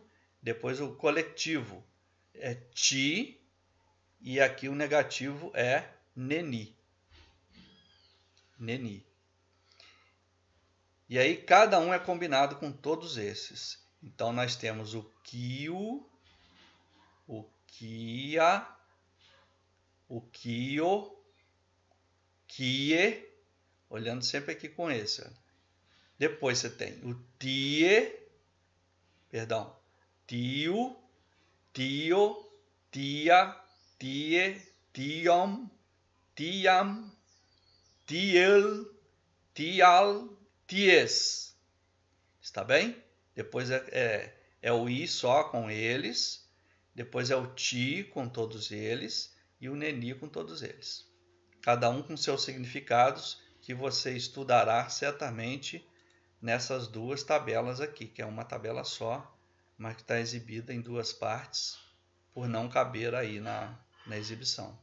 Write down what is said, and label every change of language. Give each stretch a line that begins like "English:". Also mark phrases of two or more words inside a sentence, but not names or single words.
Portuguese: Depois o coletivo é ti e aqui o negativo é neni. Neni. E aí cada um é combinado com todos esses. Então nós temos o kiu, o kia, o
Esperanto: kio, kie,
Portuguese: olhando sempre aqui com esse. Ó. Depois você tem o
Esperanto: tie, perdão, tio, tio, tia, tie, tiom, tiam, tiel, tial, ties.
Portuguese: Está bem? Depois é o i só com eles. Depois é o ti com todos eles. E o neni com todos eles. Cada um com seus significados que você estudará certamente nessas duas tabelas aqui, que é uma tabela só, mas que está exibida em duas partes, por não caber aí na exibição.